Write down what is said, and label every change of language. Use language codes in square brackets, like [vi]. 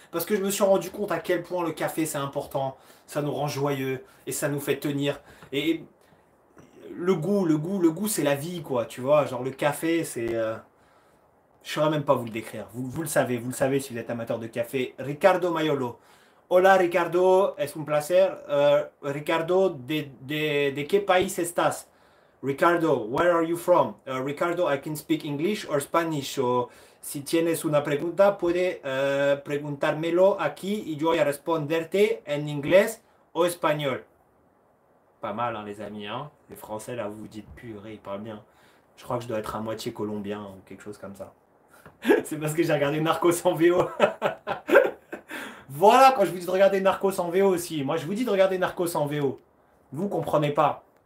[fr] Parce que je me suis rendu compte à quel point le café c'est important. Ça nous rend joyeux et ça nous fait tenir. Et le goût, c'est la vie, quoi. Tu vois, genre le café, c'est. Je ne saurais même pas vous le décrire. Vous le savez si vous êtes amateur de café. [es] Ricardo Maiolo. Hola Ricardo, es un placer. Ricardo, de qué país estás? [en] Ricardo, where are you from? Ricardo, I can speak English or Spanish. [es] So, si tienes una pregunta, puede preguntármelo aquí y yo voy a responderte en inglés o espagnol. [fr] Pas mal, hein, les amis. Hein, les Français, là, vous vous dites purée, ils parlent bien. Je crois que je dois être à moitié colombien ou quelque chose comme ça. C'est parce que j'ai regardé Narcos en VO. Voilà, quand je vous dis de regarder Narcos en VO aussi. Moi, je vous dis de regarder Narcos en VO. Vous comprenez pas.